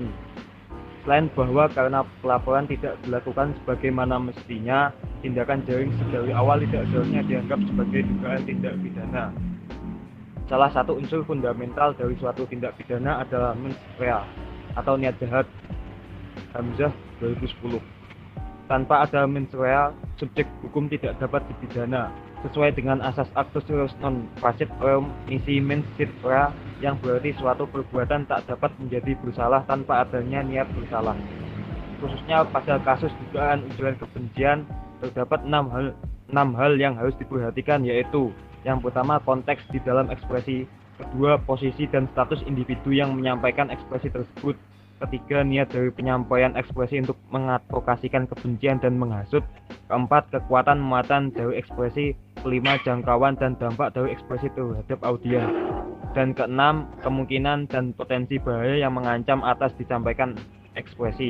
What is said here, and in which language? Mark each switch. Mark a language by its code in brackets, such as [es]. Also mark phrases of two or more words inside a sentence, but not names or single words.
[id] Selain bahwa karena pelaporan tidak dilakukan sebagaimana mestinya, tindakan Jerings dari awal tidak seharusnya dianggap sebagai dugaan tindak pidana. Salah satu unsur fundamental dari suatu tindak pidana adalah [la] mens rea [id] atau niat jahat. Hamzah 2010. Tanpa ada [la] mens rea, [id] subjek hukum tidak dapat dipidana sesuai dengan asas [la] actus reus non facit reum nisi mens sit rea, [id] yang berarti suatu perbuatan tak dapat menjadi bersalah tanpa adanya niat bersalah. Khususnya pada kasus dugaan ujaran kebencian, terdapat 6 hal yang harus diperhatikan, yaitu yang pertama, konteks di dalam ekspresi; kedua, posisi dan status individu yang menyampaikan ekspresi tersebut; ketiga, niat dari penyampaian ekspresi untuk mengadvokasikan kebencian dan menghasut; keempat, kekuatan muatan dari ekspresi; kelima, jangkauan dan dampak dari ekspresi terhadap audiens; dan keenam, kemungkinan dan potensi bahaya yang mengancam atas disampaikan ekspresi.